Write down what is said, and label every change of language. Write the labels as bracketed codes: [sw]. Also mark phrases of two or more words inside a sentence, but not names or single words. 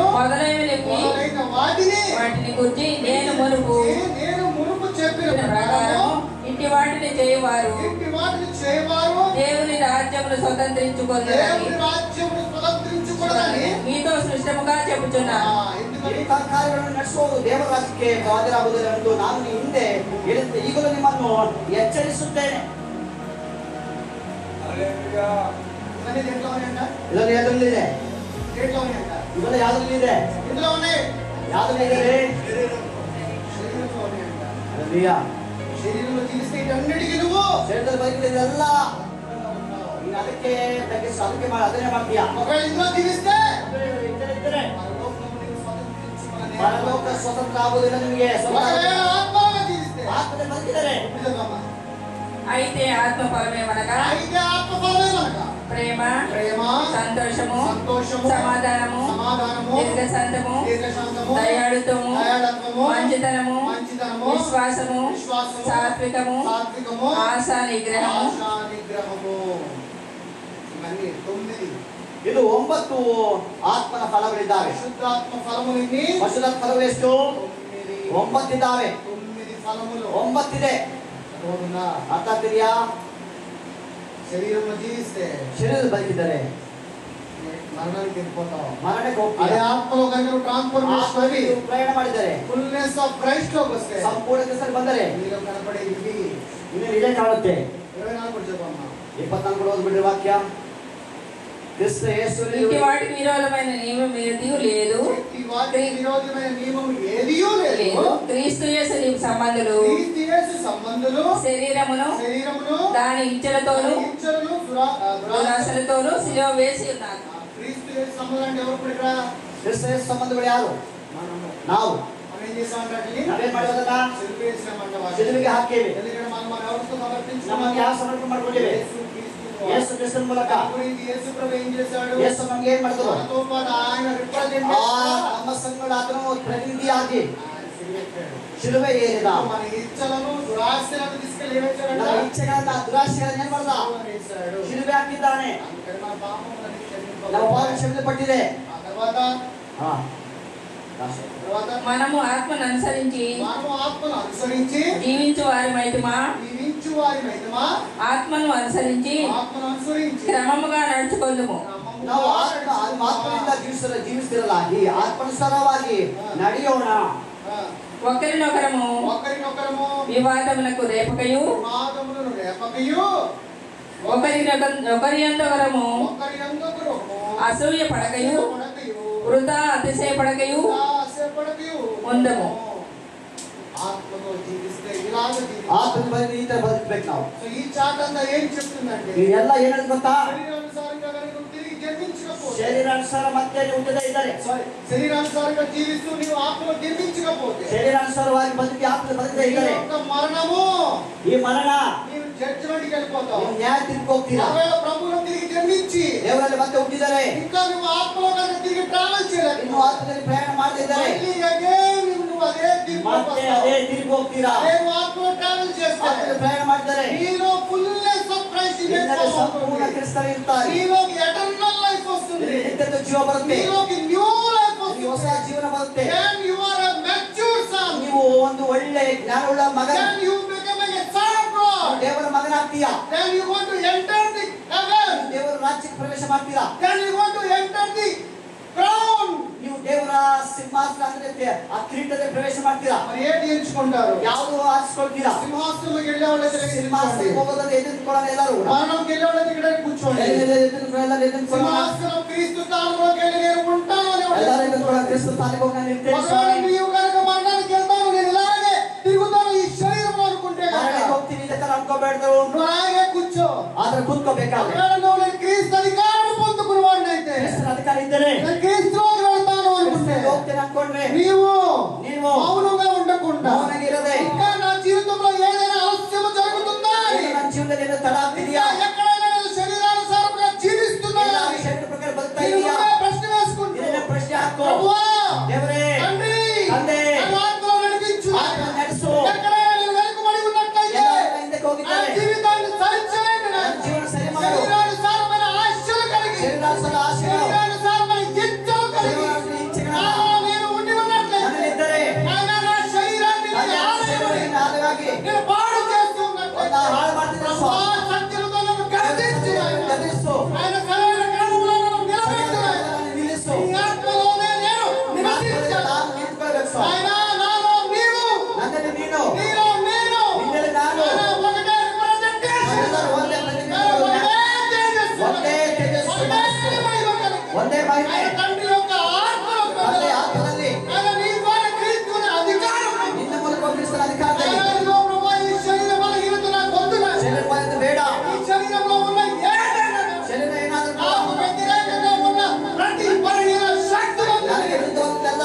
[te] మొదలైనవి మొదలైన వాటిని గురించి నేను మునుపు చెప్పిన ప్రకారం ఇంటి వాటిని చేయవారు ఇంటి వాటిని చేయవారు దేవుని రాజ్యమును స్వతంత్రించుకొందురని మీతో సృష్టముగా చెబుతున్నాను. [kn] ಈ ಕಾರ್ಯಗಳನ್ನು ನಡೆಸುವವರು ದೇವರ ರಾಜ್ಯಕ್ಕೆ ಬಾಧ್ಯರಾಗುವುದರೆಂದು ನಾನು ಈ ಹಿಂದೆ ಹೇಳಿದ್ದೆ. ಈಗಲೂ ನಿಮ್ಮನ್ನು ಎಚ್ಚರಿಸುತ್ತೇನೆ. ಇದರಲ್ಲಿ ಯಾವ್ದ್ರಲ್ಲಿದೆ? ಇದೆಲ್ಲ ಯಾವ್ದ್ರಲ್ಲಿದೆ? ಯಾವ್ದ್ರಲ್ಲಿದೆ? [te] శరీరంలో జీవిస్తే ఇటన్నిటికీ నువ్వు [kn] ಶರೀರದಲ್ಲಿ ಬದುಕಿದೆಲ್ಲ ನೀನು ಅದಕ್ಕೆ ತಗ್ಗಿಸಿ ಅದಕ್ಕೆ ಅದನ್ನೇ ಮಾಡ್ತೀಯ. [te] ఒకవేళ ఇందులో జీవిస్తే [kn] ಇದ್ದರೆ ಪರಲೋಕ ಸ್ವತಂತ್ರ ಆಗುವುದಿಲ್ಲ ನಿಮಗೆ. [te] ఒకవేళ ఆత్మగా జీవిస్తే [kn] ಆತ್ಮದಲ್ಲಿ ಬದುಕಿದರೆ [te] అయితే ఆత్మ ఫలమేమనగా అయితే ఆత్మఫలమే మనక ప్రేమ, సంతోషము, సంతోషము, సమాధానము, సమాధానము, దీర్ఘశాంతము, దీర్ఘశాంతము, దయాళుత్వము, దయాళుత్వము, మంచితనము, మంచితనము, విశ్వాసము, విశ్వాసము, సాత్వికము, సాత్వికము, ఆశా నిగ్రహము. ఆశా నిగ్రహము. ఇవన్నీ 9 [kn] ಇದು 9 ಆತ್ಮನ ಫಲಗಳಿದ್ದಾವೆ. ಶುದ್ಧಾತ್ಮ ಫಲములని ಪರಿಶುದ್ಧಾತ್ಮ ಫಲಗಳು ಎಷ್ಟು? 9 ಇದ್ದಾವೆ. 9 ಫಲములు 9 ಇದೆ. ಹೌದಾ? ಅರ್ಥ ಆಗ್ತಿದೆಯಾ? [te] శరీరంలో జీవిస్తే [kn] ಶರೀರದಲ್ಲಿ ಬದುಕಿದ್ದಾರೆ [te] మరణానికి వెళ్ళిపోతావు. [kn] ಮರಣಕ್ಕೆ [te] అదే [kn] ಹೋಗ್ತಾರೆ. [te] ఆత్మలో కనుక ట్రాన్స్ఫర్మేషన్ అవి [kn] ಪ್ರಯಾಣ ಮಾಡಿದ್ದಾರೆ. [en] fullness of Christ [te] లోకి వస్తే [kn] ಸಂಪೂರ್ಣ ಕ್ರಿಸ್ತನಲ್ಲಿ ಬಂದರೆ [te] మీలో కనపడే ఇవి [kn] ಇನ್ನು ಇದೇ ಕಾಣುತ್ತೆ. [te] 24 కూడా చెప్పమ్మా. [kn] 24 కూడా ಓದ್ಬಿಡ್ರಿ ವಾಕ್ಯ. ಕ್ರಿಸ್ತ ಯೇಸುವಿನಲ್ಲಿ [te] ఇంటి వాటికి విరోధమైన నియమం ఏదీ లేదు. ఈ వాటి విరోధమైన నియమం ఏదియూ లేదు. క్రీస్తు యేసు సంబంధులు క్రీస్తు యేసు సంబంధులు శరీరమును దాని ఇచ్చలతోను దురాశలతోను సిలువ వేసి ఉన్నారు. క్రీస్తు యేసు సంబంధులు అంటే ఎవరు? ఇప్పుడు ఇక్కడ [kn] ಕ್ರಿಸ್ತ ಯೇಸು ಸಂಬಂಧಗಳು ಯಾರು? ನಾವು. [te] మనం ఏం చేసామంటే [kn] ನಾವೇನ್ ಮಾಡೋದನ್ನ [te] సిలువ వేసామంట. [kn] ಸಿಲುಬೆಗೆ ಹಾಕೇವೆ. [te] ఎందుకంటే మనం ఎవరితో సమర్పించాము? [kn] ನಮಗೆ ಯಾವ ಸಮರ್ಪಣೆ ಮಾಡ್ಕೊಂಡಿವೆ? ಯೇಸು ಕ್ರಿಸ್ತನ ಮೂಲಕ. [te] యేసు ప్రభు ఏం చేశాడు? [kn] ಯೇಸು ನಮಗೆ ಏನ್ ಮಾಡಿದ್ರು? [te] మనతో పాటు ఆయన రిప్రజెంట్ [kn] ನಮ್ಮ ಸಂಗಡ ಆತನು ಪ್ರತಿನಿಧಿಯಾಗಿ ಶಿಲುಬೆ ಏರಿದ. మన ఇచ్చలను దురాశలను తీసుకెళ్ళి ఏం చేశాడు? ನಮ್ಮ ಇಚ್ಛೆಗಳನ್ನ ದುರಾಶೆಗಳನ್ನ ಏನ್ ಮಾಡ್ದ? ಶಿಲುಬೆ ಹಾಕಿದ್ದಾನೆ. [te] మన పాపములను క్షమింపబడ్డాయి. [kn] ನಮ್ಮ ಪಾಪ ಕ್ಷಮಿಸಲ್ಪಟ್ಟಿದೆ. [te] ఆ తర్వాత మనము ఆత్మను అనుసరించి జీవించు వారి మైతమా ఆత్మను అనుసరించి క్రమముగా నడుచుకొందుము. [kn] ನಾವು ಆತ್ಮನಿಂದ ಜೀವಿಸ್ತಿರಲಾಗಿ ಆತ್ಮಾನುಸಾರವಾಗಿ ನಡೆಯೋಣ. [te] ఒకరినొకరము వివాదములకు రేపకయు ఒకరి యందొకరము అసూయ పడకయు వృధా అతిశయపడకయు ఉందము. ఆత్మతో జీవిస్తే ఇలాగ ఆత్మని ఈ [kn] ತರ ಬದುಕಬೇಕು ನಾವು. [te] సో ఈ చాట్ అంతా ఏం చెప్తుందంటే [kn] ಇದೆಲ್ಲ ಏನಂತ ಗೊತ್ತಾ? [te] శరీరానుసారంగా కనుక తిరిగి జన్మించకపోతే [kn] ಶರೀರಾನುಸಾರ ಮತ್ತೆ ಹುಟ್ಟದೇ ಇದ್ದಾರೆ. [te] శరీరానుసారంగా జీవిస్తూ నీవు ఆత్మలో జన్మించకపోతే [kn] ಶರೀರಾನುಸಾರವಾಗಿ ಬದುಕಿ ಆತ್ಮ ಬದುಕದೇ ಇದ್ದಾರೆ. [te] మరణము [kn] ಈ ಮರಣ [te] నీవు జడ్జిమెంట్కి వెళ్ళిపోతావు. [kn] ನೀವು ನ್ಯಾಯ ತೀರ್ಪು ಹೋಗ್ತೀರಾ. [te] ఒకవేళ ప్రభువును తిరిగి జన్మించి [kn] ದೇವರಲ್ಲಿ ಮತ್ತೆ ಹುಟ್ಟಿದರೆ [te] ఇంకా నువ్వు ఆత్మలోకి తిరిగి ట్రావెల్ చేయలేదు. [kn] ಇನ್ನು ಆತ್ಮದಲ್ಲಿ ಪ್ರಯಾಣ ಮಾಡ್ತಿದ್ದಾರೆ [te] మళ్ళీ again నువ్వు అదే తీర్పులోకి [kn] ಮತ್ತೆ [te] వస్తావు. [kn] ಅದೇ ತೀರ್ಪು ಹೋಗ್ತೀರಾ. [te] నేను ఆత్మలో ట్రావెల్ చేస్తాను. [kn] ಆತ್ಮದಲ್ಲಿ ಪ್ರಯಾಣ ಮಾಡ್ತಾರೆ. [te] నీలో [en] fullness of Christ [kn] ನಿನ್ನಲ್ಲಿ ಸಂಪೂರ್ಣ ಕ್ರಿಸ್ತರು ಇರ್ತಾರೆ. [te] నీలోకి [en] eternal life [te] వస్తుంది. [kn] ನಿತ್ಯದ ಜೀವ ಬರುತ್ತೆ. [te] నీలోకి [en] new life [kn] ನಿಮಗೆ ಹೊಸ [te] వస్తుంది. [kn] ಜೀವನ ಬರುತ್ತೆ. [en] Then you are a mature son. [kn] ನೀವು ಒಂದು ಒಳ್ಳೆ ಜ್ಞಾನವುಳ್ಳ ಮಗ. [en] Then you become a son of God. [kn] ದೇವರ ಮಗನಾಗ್ತೀಯಾ. [en] Then you want to enter the heaven. [kn] ದೇವರ ರಾಜ್ಯಕ್ಕೆ ಪ್ರವೇಶ ಮಾಡ್ತೀರಾ. [en] Then you want to enter the crown. [kn] ನೀವು ದೇವರ ಸಿಂಹಾಸನ ಅಂದ್ರೆ ಆ ಕಿರೀಟದ ಪ್ರವೇಶ ಮಾಡ್ತೀರಾ. [te] మరి ఏది ఎంచుకుంటారు? [kn] ಯಾವುದು ಆರಿಸ್ಕೊಳ್ತೀರಾ. [te] సింహాసనంలోకి వెళ్ళే వాళ్ళైతే [kn] ಸಿಂಹಾಸನಕ್ಕೆ ಹೋಗೋದ್ರೆ ಎದುರ್ಕೊಳ್ಳೋಣ ಎಲ್ಲರೂ. [te] మరణంకి వెళ్ళే వాళ్ళైతే ఇక్కడ కూర్చోండి. [kn] ಎದುರ್ಕೊಳ್ಳೋಣ. [te] సింహాసనం క్రీస్తు స్థానంలోకి వెళ్ళి నేను ఉంటాను [kn] ಎಲ್ಲರೂ [te] అనేవాడు. [kn] ಎದುರ್ಕೊಳ್ಳೋಣ. ಕ್ರಿಸ್ತ ಸ್ಥಾನಕ್ಕೆ ಹೋಗಿ ನಾನು ಇರ್ತೇನೆ [te] ఒకవేళ [kn] ಸ್ವಾಮಿ. [te] నీవు కనుక మరణానికి వెళ్తాను నేను ఇలాగే తిరుగుతాను ఈ శరీరం అనుకుంటే [kn] ಮರಣಕ್ಕೆ ಹೋಗ್ತೀನಿ ಇದೇ ತರ ಅನ್ಕೋಬೇಡ್ದು. [te] నువ్వు అలాగే కూర్చో. [kn] ಆದ್ರೆ ಕೂತ್ಕೋಬೇಕಾದ್ರೆ [te] ఒకవేళ నువ్వు నేను క్రీస్తు అధికారం పొందుకున్న వాడినైతే [kn] ಕ್ರಿಸ್ತನ ಅಧಿಕಾರ ಇದ್ದರೆ [te] నేను క్రీస్తులోకి వెళ్తాను అనుకుంటే [kn] ಕ್ರಿಸ್ತನಿಗೆ ಹೋಗ್ತೇನೆ ಅನ್ಕೊಂಡ್ರೆ [te] నీవు [kn] ನೀವು [te] మౌనంగా ఉండకుండా [kn] ಮೌನಗಿರದೆ [te] ఇంకా నా జీవితంలో ఏదైనా ఆలస్యం జరుగుతుందా అని, [kn] ನನ್ನ ಜೀವನದಲ್ಲಿ ಏನೋ ತಡ ಆಗ್ತಿದೆಯಾ, [te] ఇంకా ఎక్కడైనా నేను శరీరానుసారంగా జీవిస్తున్నానా అని [kn] ಶರೀರ ಪ್ರಕಾರ ಬದುಕ್ತಾ [te] నేను [kn] ಇದೆಯಾ, [te] నువ్వే ప్రశ్న వేసుకుంటూ [kn] ಇದನ್ನ ಪ್ರಶ್ನೆ ಹಾಕೋ. [te] ప్రభువా, [kn] ದೇವರೇ, [te] తండ్రి, [kn] ತಂದೆ, [te] నన్ను ఆత్మలో నడిపించు. [kn] ಆತ್ಮ ನಡೆಸು. [te] ఎక్కడైనా నేను వెనుకబడి ఉన్నట్లయితే [kn] ಎಲ್ಲರೂ ಹಿಂದಕ್ಕೆ [te] నా [kn] ಹೋಗಿದ್ದಾರೆ. [te] జీవితాన్ని సరిచేయండి. [kn] ನನ್ನ ಜೀವನ ಸರಿ ಮಾಡು. [te] శరీరానుసారమైన ఆశలు కలిగి [kn] ಶರೀರಾನುಸಾರ ಆಶೆಗಳು, [te] శరీరానుసారమైన ఇచ్చలు కలిగి [kn] ಶರೀರಾನುಸಾರ ಇಚ್ಛೆಗಳು [te] నేను ఉండి ఉన్నట్లయితే [kn] ನನ್ನಲ್ಲಿದ್ದರೆ [te] ఆయన నా శరీరాన్ని [kn] ನನ್ನ ಶರೀರವನ್ನು ಆಳವಾಗಿ [te] నేను పాడు చేస్తూ [kn] ಒಂದು [te] ఉన్నట్లయితే [kn] ಹಾಳು ಮಾಡ್ತಿದ್ದೆ ಸ್ವಾಮಿ. [te] సత్యముతో నన్ను గద్దించు ఆయన. [kn] ಗದರಿಸು. [te] ఆయన సరైన క్రమములో నన్ను నిలబెట్టు ఆయన. [kn] ನನ್ನನ್ನು ನಿಲ್ಲಿಸು. [te] ఈ ఆత్మలోనే నేను నివసించాను. [kn] ನಾನು ನಿಂತ್ಕೊಳ್ಬೇಕು ಸ್ವಾಮಿ. [te] ఆయన నాలో నీవు, [kn] ನನ್ನಲ್ಲಿ ನೀನು, [te] నీలో నేను, [kn] ನಿನ್ನಲ್ಲಿ ನಾನು, [te] ఆయన ఒకటే representation. [kn] ಎಲ್ಲರೂ ಒಂದೇ [te] ఆయన [kn] ಪ್ರತಿನಿಧಿಗಳು, [te] ఒకటే తేజస్సు. [kn] ಒಂದೇ ತೇಜಸ್ಸು, [te] ఒకటే మహిమ కలిగి. [kn] ಒಂದೇ ಮಹಿಮೆ, [te] ఆయన తండ్రి యొక్క ఆత్మలో [kn] ಒಂದೇ ಆತ್ಮದಲ್ಲಿ [te] ఆయన నీ ద్వారా క్రీస్తుని అధికారం. [kn] ನಿನ್ನ ಮೂಲಕ ಕ್ರಿಸ್ತನ ಅಧಿಕಾರದಲ್ಲಿ [te] ఆయన ఇదిగో ప్రభువా, ఈ శరీర బలహీనత నాకు వద్దుగా. [kn] ಶರೀರ ಬಲಹೀನತೆ ಬೇಡ. [te] ఈ శరీరంలో ఉన్న ఏదైనా [kn] ಶರೀರ ಏನಾದರೂ [te] నాకు వ్యతిరేకంగా ఉన్న ప్రతి బలహీన శక్తులను [kn] ನನಗೆ ವಿರುದ್ಧವಾದದ್ದೆಲ್ಲ